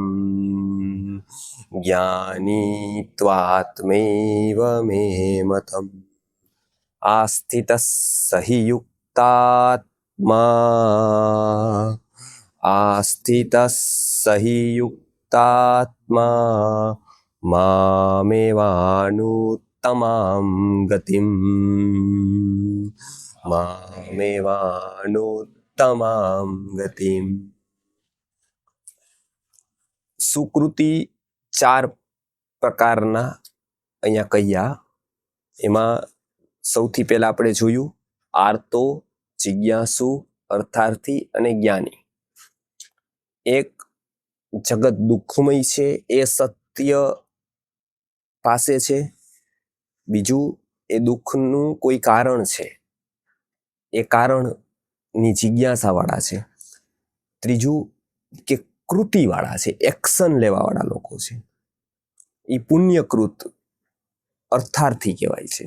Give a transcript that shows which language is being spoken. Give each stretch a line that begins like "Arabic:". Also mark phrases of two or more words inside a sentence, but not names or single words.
Sanskrit: ज्ञानी त्वात्मैव मे मतम् आस्थितः स हि युक्तात्मा आस्थितः स हि युक्तात्मा मामेवानुत्तमां गतिम् मामेवानुत्तमां गतिम्।
Gujarati: સુકૃતિ 4 પ્રકારના અહીંયા કહ્યા। એમાં સૌથી પહેલા આપણે જોયું આર્તો, જિજ્ઞાસુ, અર્થાર્થી અને જ્ઞાની। એક જગત દુઃખમય છે એ સત્ય પાસે છે, બીજું એ દુઃખનું કોઈ કારણ છે એ કારણની જિજ્ઞાસાવાળા છે, ત્રીજું કે કૃતિવાળા છે, એક્શન લેવાવાળા લોકો છે, એ પુણ્યકૃત અર્થાર્થી કહેવાય છે।